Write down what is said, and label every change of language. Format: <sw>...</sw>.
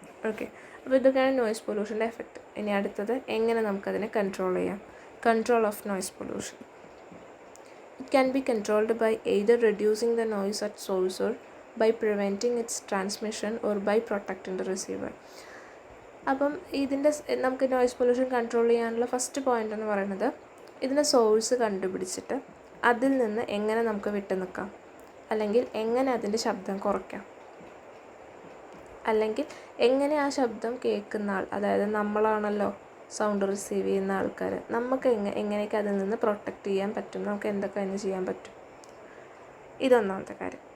<ml>Okay, അപ്പോൾ ഇതൊക്കെയാണ് noise പൊല്യൂഷൻ്റെ effect. ഇനി അടുത്തത് എങ്ങനെ നമുക്കതിനെ കൺട്രോൾ ചെയ്യാം.</ml> <en>Control of noise pollution. It can be controlled by either reducing the noise at source or by preventing its transmission or by protecting the receiver.</en> <ml>അപ്പം ഇതിൻ്റെ നമുക്ക് നോയ്സ് പൊല്യൂഷൻ കൺട്രോൾ ചെയ്യാനുള്ള first point എന്ന് പറയുന്നത്, ഇതിൻ്റെ source കണ്ടുപിടിച്ചിട്ട് അതിൽ നിന്ന് എങ്ങനെ നമുക്ക് വിട്ടു നിൽക്കാം, അല്ലെങ്കിൽ എങ്ങനെ അതിൻ്റെ ശബ്ദം കുറയ്ക്കാം, അല്ലെങ്കിൽ എങ്ങനെ ആ ശബ്ദം കേൾക്കുന്ന ആൾ, അതായത് നമ്മളാണല്ലോ സൗണ്ട് റിസീവ് ചെയ്യുന്ന ആൾക്കാർ, നമുക്ക് എങ്ങനെയൊക്കെ അതിൽ നിന്ന് പ്രൊട്ടക്റ്റ് ചെയ്യാൻ പറ്റും, നമുക്ക് എന്തൊക്കെ അതിന് ചെയ്യാൻ പറ്റും. ഇതൊന്നാമത്തെ കാര്യം.</ml>